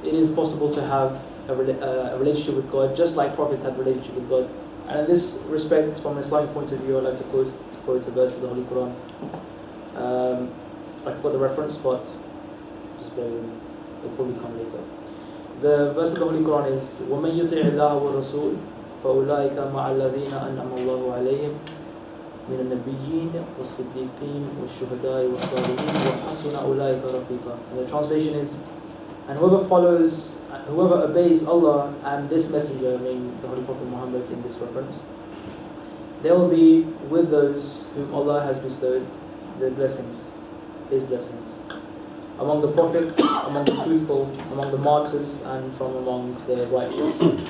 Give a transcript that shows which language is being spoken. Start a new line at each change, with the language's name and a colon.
English: It is possible to have a relationship with God, just like prophets had a relationship with God. And in this respect, from an Islamic point of view, I'd like to quote a verse of the Holy Qur'an. I forgot the reference, but just bear with me. It'll probably come later. The verse of the Holy Qur'an is
Arabic: وَمَنْ يُطِعِ اللَّهَ وَالرَّسُولَ فَأُولَٰئِكَ مَعَ الَّذِينَ أَنْعَمَ اللَّهُ عَلَيْهِمْ من النبيين والصديقين والشهداء والصالحين وحسن أولئك رفيقا.
English: And the translation is, and whoever obeys Allah and this messenger, meaning the Holy Prophet Muhammad in this reference, they will be with those whom Allah has bestowed the blessings, His blessings, among the prophets, among the truthful, among the martyrs, and from among the righteous.